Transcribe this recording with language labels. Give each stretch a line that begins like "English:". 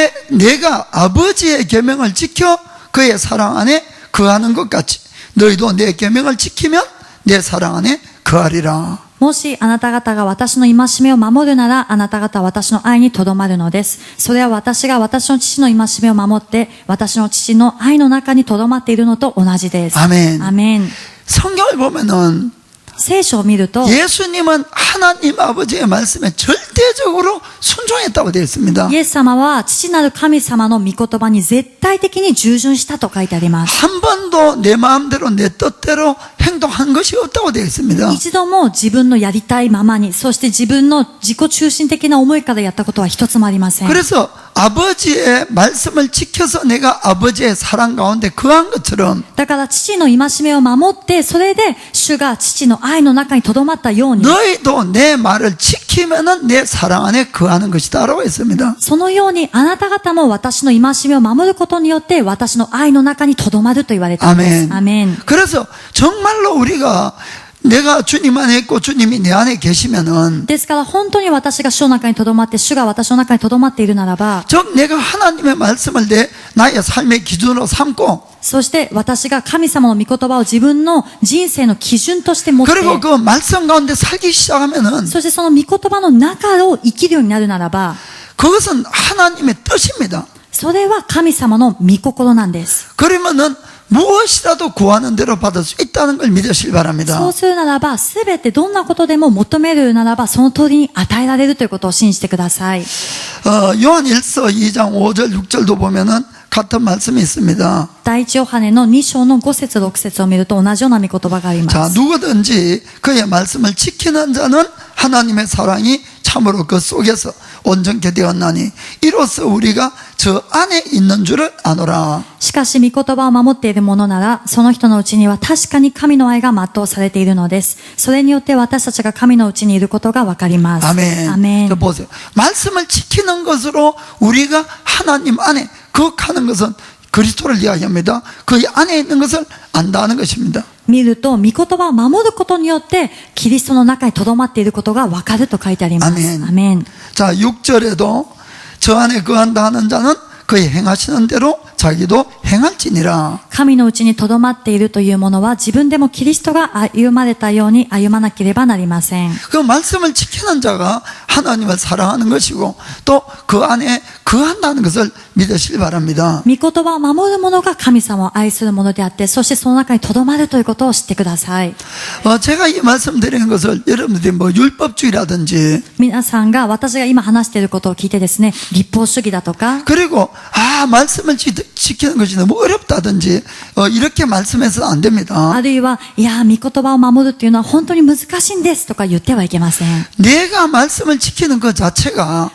Korean: 내가 아버지의 계명을 지켜 그의 사랑 안에 거하는 것 같이 너희도 내 계명을 지키면 내 사랑 안에 거하리라.
Japanese: もしあなた方が私の戒めを守るなら、あなた方は私の愛にとどまるのです。それは私が私の父の戒めを守って、私の父の愛の中にとどまっているのと同じです。
Korean: 아멘.
Japanese: アメン。
Korean: 성경을 보면은
Japanese: 聖書を見ると、
Korean: 예수님은 하나님 아버지의 말씀에 절대적으로 순종했다고 되어 있습니다.
Japanese: イエス様は父なる神様の御言葉に絶対的に従順したと書いてあります。
Korean: 한 번도 내 마음대로 내 뜻대로 행동한 것이 없다고 되어 있습니다.
Japanese: 一度も自分のやりたいままに、そして自分の自己中心的な思いからやったことは一つもありません。
Korean: 그래서 아버지의 말씀을 지켜서 내가 아버지의 사랑 가운데 거한 것처럼
Japanese: だから父の戒めを守って、それで主が父の愛の中に留まったように、
Korean: 너희도 내 말을 지키면은 내 사랑 안에 거하는 것이다라고 했습니다.
Japanese: そのようにあなた方も私の戒めを守ることによって私の愛の中に留まると言われたんです。
Korean: 아멘.
Japanese: アメン。
Korean: 그래서 정말로 우리가 내가 주님 안에 있고 주님이 내 안에 계시면은
Japanese: ですから本当に私が主の中に留まって、主が私の中に留まっているならば、
Korean: 즉 내가 하나님의 말씀을 나의 삶의 기준으로 삼고
Japanese: そして私が神様の御言葉を自分の人生の基準として持って、
Korean: 그리고 그 말씀 가운데 살기 시작하면은
Japanese: そしてその御言葉の中を生きるようになるならば、
Korean: 그것은 하나님의 뜻입니다.
Japanese: それは神様の御心なんです。
Korean: 그러면은 무엇이라도 구하는 대로 받을 수 있다는 걸 믿으시기 바랍니다.
Japanese: そうするならば、すべてどんなことでも求めるならば、その通りに与えられるということを信じてください。
Korean: 요한 1서 2장 5절 6절도 보면은 같은 말씀이 있습니다.
Japanese: 第一ヨハネの2章の5節6節を見ると同じような御言葉がありま
Korean: 자,
Japanese: す。
Korean: 누구든지 그의 말씀을 지키는 자는 하나님의 사랑이 참으로 그 속에서 온전케 되었나니 이로써 우리가 저 안에 있는 줄을 아노라.
Japanese: しかし御言葉を守っている者なら、その人のうちには確かに神の愛が全うされているのです。それによって私たちが神のうちにいることがわかります。
Korean: 아멘.
Japanese: アメン。
Korean: 자, 보세요. 말씀을 지키는 것으로 우리가 하나님 안에 거하는 것은 그리스도를 이야기합니다. 그 안에 있는 것을 안다는 것입니다.
Japanese: 見ると、御言葉を守ることによって、キリストの中に留まっていることがわかると書いてあります。
Korean: 아멘.
Japanese: アメン。
Korean: 자, 6절에도 저 안에 거한다 하는 자는 그의 행하시는 대로 자기도 행할지니라.
Japanese: 神のうちに留まっているというものは、自分でもキリストが歩まれたように歩まなければなりません。
Korean: 그 말씀을 지키는 자가 하나님을 사랑하는 것이고 또 그 안에 거한다는 것을 믿으시기 바랍니다.
Japanese: 御言葉を守る者が神様を愛する者であって、そしてその中に留まるということを知ってください。
Korean: 제가 이 말씀 드리는 것을 여러분들이 뭐 율법주의라든지
Japanese: 皆さんが私が今話していることを聞いてですね、立法主義だとか、
Korean: 그리고 말씀을 지키는 것이 너무 어렵다든지 이렇게 말씀해서는 안 됩니다.
Japanese: あるいは、いや、御言葉を守るっていうのは本当に難しいんですとか言ってはいけません。
Korean: 내가 말씀을 지키는 것 자체가